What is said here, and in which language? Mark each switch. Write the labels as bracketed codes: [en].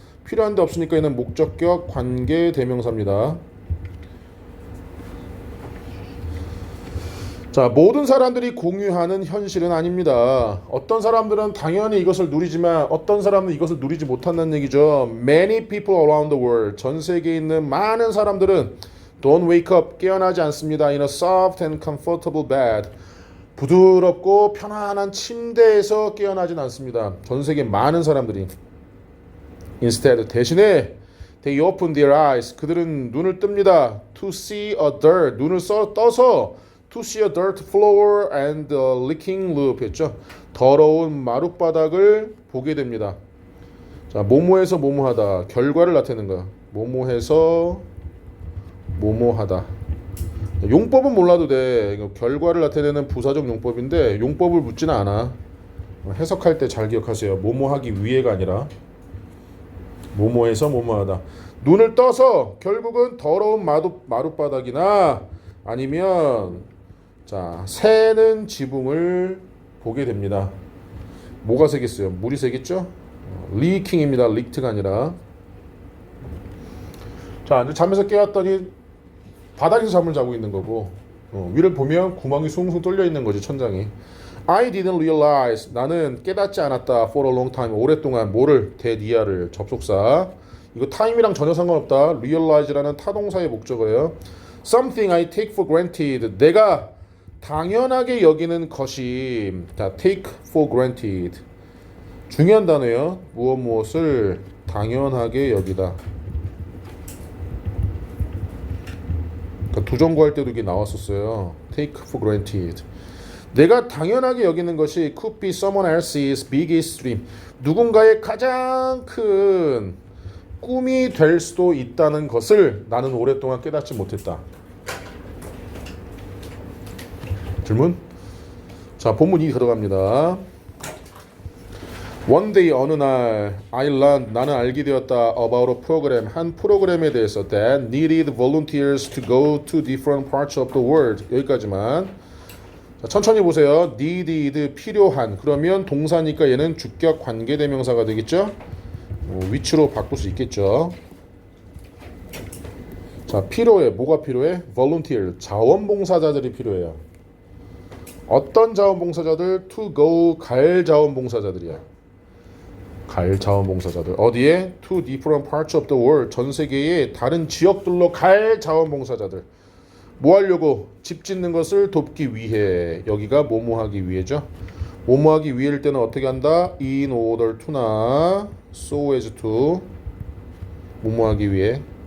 [ko] 필요한데 없으니까 얘는 목적격 관계 대명사입니다. 자, 모든 사람들이 공유하는 현실은 아닙니다. 어떤 사람들은 당연히 이것을 누리지만 어떤 사람은 이것을 누리지 못한다는 얘기죠. [en] Many people around the world, [ko] 전 세계에 있는 많은 사람들은 [en] don't wake up, [ko] 깨어나지 않습니다. [en] In a soft and comfortable bed, [ko] 부드럽고 편안한 침대에서 깨어나진 않습니다. 전 세계 많은 사람들이. [en] Instead, 대신에 they open their eyes, [ko] 그들은 눈을 뜹니다. [en] To see a dirt, [ko] 눈을 떠서 [en] To see a dirt floor and a leaking roof 했죠. [ko] 더러운 마룻바닥을 보게 됩니다. 자, 뭐뭐해서 뭐뭐하다. 결과를 나타내는 거야. 뭐뭐해서 뭐뭐하다. 용법은 몰라도 돼. 이거 결과를 나타내는 부사적 용법인데 용법을 묻지는 않아. 해석할 때 잘 기억하세요. 뭐뭐하기 위해가 아니라 뭐뭐해서 뭐뭐하다. 눈을 떠서 결국은 더러운 마룻바닥이나 아니면 자, 새는 지붕을 보게 됩니다. 뭐가 새겠어요? 물이 새겠죠? 리킹입니다. 리크가 아니라. 자, 이제 잠에서 깨웠더니 바닥에서 잠을 자고 있는 거고 위를 보면 구멍이 숭숭 뚫려 있는 거지, 천장이. [en] I didn't realize, [ko] 나는 깨닫지 않았다. [en] For a long time, 오랫동안. [ko] 뭐를? 대니아를, 접속사. 이거 time이랑 전혀 상관없다. realize라는 타동사의 목적어예요. [en] Something I take for granted, [ko] 내가 당연하게 여기는 것이. 자, take for granted, 중요한 단어예요. 무엇을 당연하게 여기다. 그러니까 두정 구할 때도 이게 나왔었어요. take for granted, 내가 당연하게 여기는 것이 [en] could be someone else's biggest dream, [ko] 누군가의 가장 큰 꿈이 될 수도 있다는 것을 나는 오랫동안 깨닫지 못했다. 질문? 자, 본문 2 들어갑니다. [en] One day, [ko] 어느 날 [en] I learned, [ko] 나는 알게 되었다. [en] About a program, [ko] 한 프로그램에 대해서 [en] that needed volunteers to go to different parts of the world. [ko] 여기까지만. 자, 천천히 보세요. needed, 필요한. 그러면 동사니까 얘는 주격 관계대명사가 되겠죠? 위치로 바꿀 수 있겠죠. 자, 필요해. 뭐가 필요해? volunteer, 자원봉사자들이 필요해요. 어떤 자원봉사자들? to go, 갈 자원봉사자들이야. 갈 자원봉사자들. 어디에? [en] to different parts of the world, [ko] 전 세계의 다른 지역들로 갈 자원봉사자들. 뭐 하려고? 집 짓는 것을 돕기 위해. 여기가 뭐뭐하기 위해죠. 뭐뭐하기 위해일 때는 어떻게 한다? in order to나 so as to, 뭐뭐하기 위해.